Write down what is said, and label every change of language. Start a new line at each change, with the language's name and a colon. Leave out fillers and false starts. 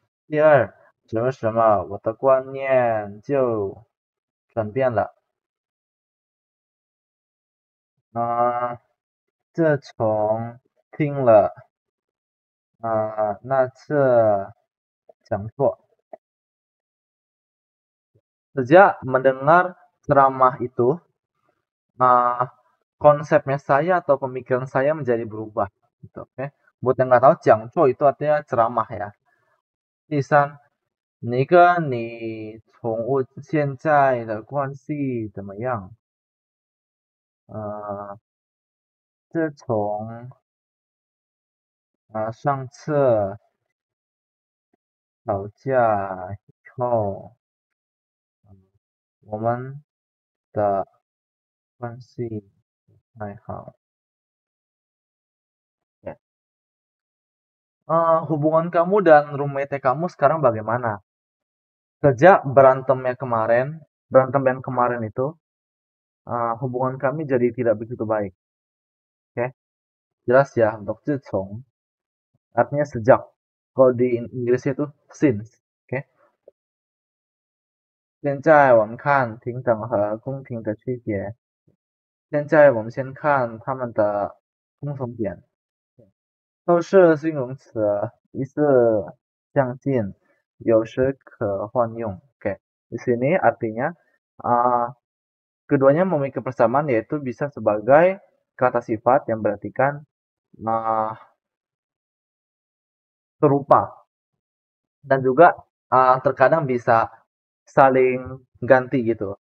Chinese: 第二，什么什么，我的观念就转变了。
Indonesian: 自从听了那次讲座， sejak mendengar ceramah itu, konsepnya saya atau pemikiran saya menjadi berubah. Gitu, oke. Buat yang nggak tahu, 讲座 itu artinya ceramah ya.
Chinese: 第三，你跟你宠物现在的关系怎么样？自从上次吵架以后，我们的关系不太好。
Indonesian: Ya. Hubungan kamu dan roommate kamu sekarang bagaimana? Sejak berantem yang kemarin itu, hubungan kami jadi tidak begitu baik. Oke, jelas ya untuk 自从 artinya sejak. Kalau di Inggrisnya itu since. Oke.
Chinese: 现在我们看平等和公平的区别。现在我们先看它们的共同点。都是形容词，意思相近，有时可换用。
Indonesian: Oke, di sini artinya keduanya memiliki persamaan, yaitu bisa sebagai kata sifat yang berartikan serupa, dan juga terkadang bisa saling ganti gitu.